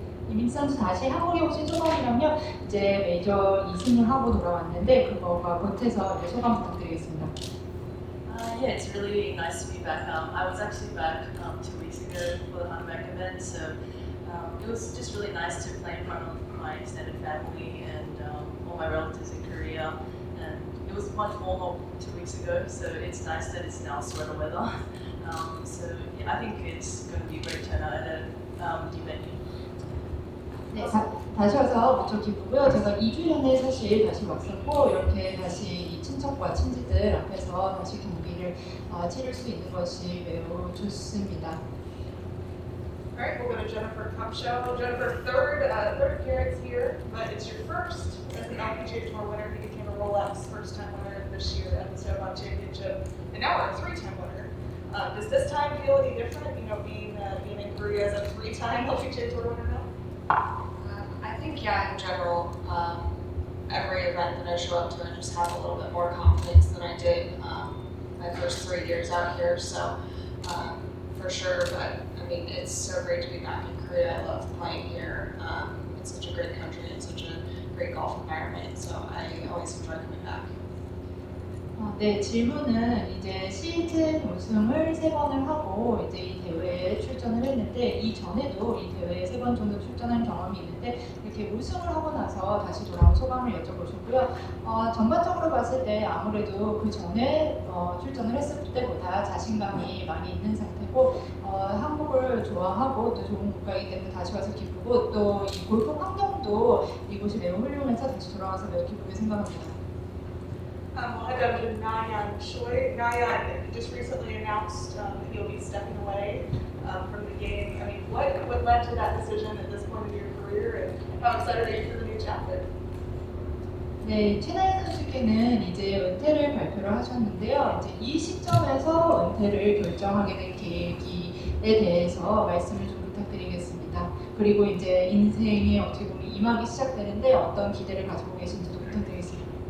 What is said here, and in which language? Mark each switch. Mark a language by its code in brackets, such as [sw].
[ko] 이민지 선수 다시 한국에 오신 소감이라면 이제 메이저 2승을 하고 돌아왔는데 그거가 못해서 이제 소감 부탁드리겠습니다. [en] Yeah, it's really nice to be back. I was actually back 2 weeks ago for the Hunback event, so it was just really nice to play in front of my extended family and all my relatives in Korea. And it was much warmer 2 weeks ago, so it's nice that it's now sweater weather. So yeah, I think it's going to be a great turnout at the venue. [ko] 네, 다시 와서 무척 기쁘고요. 제가 2주 전에 사실 다시 왔었고 이렇게 다시 이 친척과 친지들 앞에서 다시 경기를 치를 수 있는 것이 매우 좋습니다. [en] Alright, we'll go to Jennifer Kapcho. Jennifer, third appearance here, but it's your first as an LPGA Tour winner. You became a Rolex first-time winner this year at the Snowbound Championship, and now we're a 3-time winner. Does this time feel any different, being in Korea as a 3-time LPGA Tour winner now? think, yeah, in general, every event that I show up to, I just have a little bit more confidence than I did my first 3 years out here. So, for sure, but I mean, it's so great to be back in Korea. I love playing here. It's such a great country and such a great golf environment. So I always enjoy coming back. [ko] 네, 질문은 이제 시즌 우승을 3번을 하고 이제 이 대회에 출전을 했는데 이전에도 이 대회에 3번 정도 출전한 경험이 있는데 이렇게 우승을 하고 나서 다시 돌아온 소감을 여쭤보셨고요. 전반적으로 봤을 때 아무래도 그 전에 출전을 했을 때보다 자신감이 많이 있는 상태고 한국을 좋아하고 또 좋은 국가이기 때문에 다시 와서 기쁘고 또 이 골프 환경도 이곳이 매우 훌륭해서 다시 돌아와서 매우 기쁘게 생각합니다. [en] We'll head down to Nayan Choi. Nayan just recently announced that you'll be stepping away from the game. I mean, what led to that decision at this point of your career, and how excited are you for the new chapter? [ko] 네, 최나연 선수께는 이제 은퇴를 발표를 하셨는데요. 이제 이 시점에서 은퇴를 결정하게 된 계기에 대해서 말씀을 좀 부탁드리겠습니다. 그리고 이제 인생의 어떻게 보면 2막이 시작되는데 어떤 기대를 가지고 계신지도 부탁드리겠습니다.